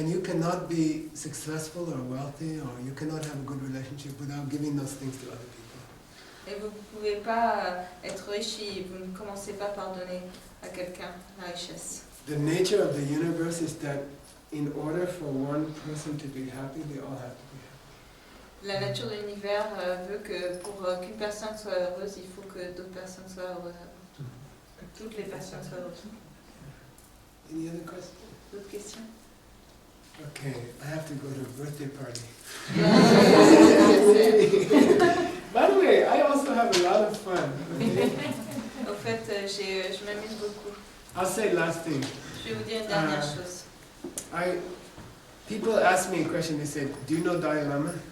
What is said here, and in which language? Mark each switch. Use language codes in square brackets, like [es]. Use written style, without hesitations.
[en] And you cannot be successful or wealthy, or you cannot have a good relationship without giving those things to other people. [fr] Et vous ne pouvez pas être riche si vous ne commencez pas par donner à quelqu'un la richesse. [en] The nature of the universe is that in order for one person to be happy, they all have to be happy. [fr] La nature de l'univers veut que pour qu'une personne soit heureuse, il faut que d'autres personnes soient heureuses. Que toutes les personnes soient heureuses. [en] Any other questions? [fr] D'autres questions? [en] Okay, I have to go to a birthday party. [fr] C'est- [en] By the way, I also have a lot of fun. Okay? [fr] Au fait, je m'amuse beaucoup. [en] I'll say last thing. [fr] Je vais vous dire une dernière chose. [en] People ask me a question. They say, "Do you know Dalai Lama?